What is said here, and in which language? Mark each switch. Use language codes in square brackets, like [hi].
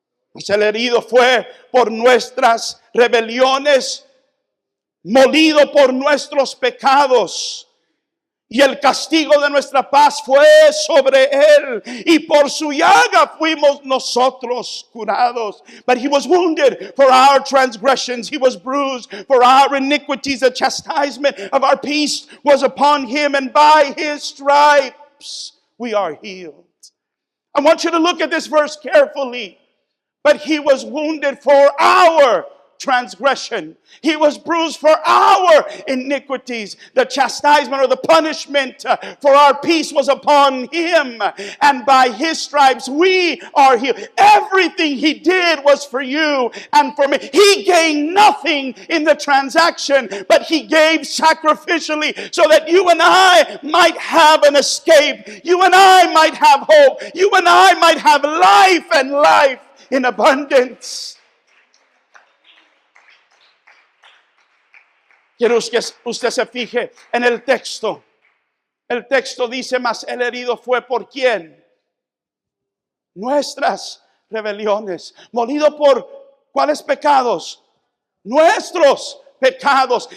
[es] Pues el herido fue por nuestras rebeliones, molido por nuestros pecados, y el castigo de nuestra paz fue sobre él, y por su llaga fuimos nosotros curados. [en] But he was wounded for our transgressions, he was bruised for our iniquities. The chastisement of our peace was upon him, and by his stripes we are healed. I want you to look at this verse carefully. But he was wounded for our transgression. He was bruised for our iniquities. The chastisement or the punishment for our peace was upon him, and by his stripes we are healed. Everything he did was for you and for me. He gained nothing in the transaction, but he gave sacrificially so that you and I might have an escape. You and I might have hope. You and I might have life, and life in abundance. [es] Quiero que usted se fije en el texto. El texto dice, mas el herido fue por ¿quién? Nuestras rebeliones. Molido por ¿cuáles pecados? Nuestros pecados.